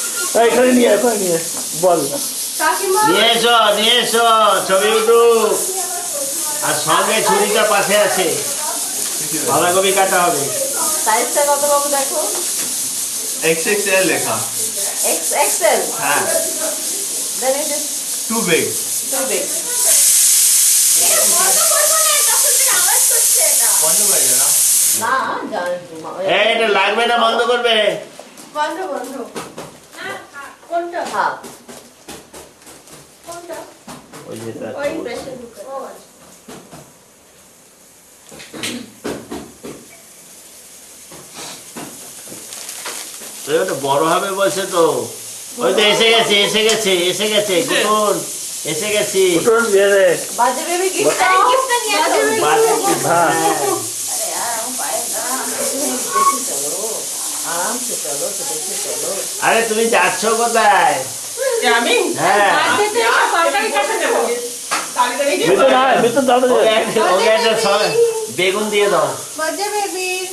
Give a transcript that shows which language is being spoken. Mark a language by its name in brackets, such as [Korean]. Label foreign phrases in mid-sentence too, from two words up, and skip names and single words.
[Bangla] এখানে নিয়ে বল কাকিমা নিয়ে এসো ছবি উঠুক। আর সঙ্গে ছুরিটা পাশে আছে, বাঁধাকপি কাটা হবে। সাইজটা কত বাবু দেখো? XXL লেখা। XXL, হ্যাঁ, [English] then it is too big. too big. [Bangla] বন্ধ করে দে না। না জান এটা লাগবে না, বন্ধ করবে। বন্ধ কোনটা? হ্যাঁ ওই যেটা ওই প্রেসার কুকার। ওটা বড় হবে বলছে তো। ওই তো এসে গেছে কুকুর এসে গেছি। উঠুন দিয়ে দে। বাজে বেবি গিফট দাও। গিফটটা নিয়ে আসো। হ্যাঁ, [Hindi] अरे यार हम पाए ना, देखी चलो आराम से चलो तो देखी चलो। [Bangla] আরে তুমি যাচ্ছ কোথায়? আমি হ্যাঁ তরকারি কাটতে যাবো ভিতর আয়, ভিতর দাও দে। ওকে একটা বেগুন দিয়ে দাও। বাজে বেবি